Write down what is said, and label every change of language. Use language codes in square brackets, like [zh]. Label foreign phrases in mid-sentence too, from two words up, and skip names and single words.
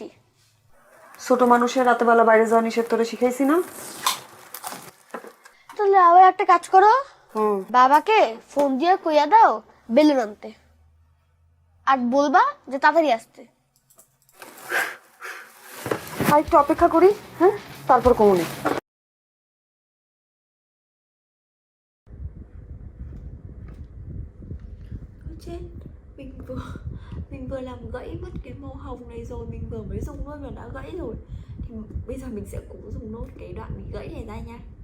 [bn] ছোট মানুষের রাতে বেলা বাইরে যাওয়া নিষেধ তোরে শিখাইছি না? তাহলে আবার একটা কাজ করো, বাবাকে ফোন দিয়ে কইয়া দাও বেলুন আনতে, আর বলবা যে তাড়াতাড়ি আসতে। আর একটু অপেক্ষা করি, হ্যাঁ তারপর কমুনি। [vi] Mình vừa làm gãy mất cái màu hồng này rồi, mình vừa mới dùng luôn mà đã gãy rồi. Thì bây giờ mình sẽ cố dùng nốt cái đoạn bị gãy này ra nha.